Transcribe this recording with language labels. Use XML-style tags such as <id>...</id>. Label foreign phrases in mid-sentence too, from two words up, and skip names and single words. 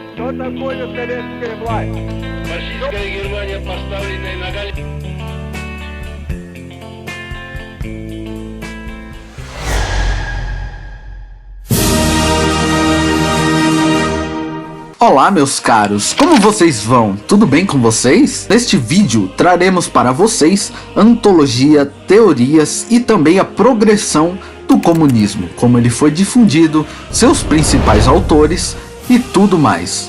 <ru>Что такое советская власть? Фашистская Германия, поставленная на колени.</ru> <pt>Olá meus caros, como vocês vão? Tudo bem com vocês? Neste vídeo traremos para vocês antologia, teorias e também a progressão do comunismo, como ele foi difundido, seus principais autores e tudo mais.</pt>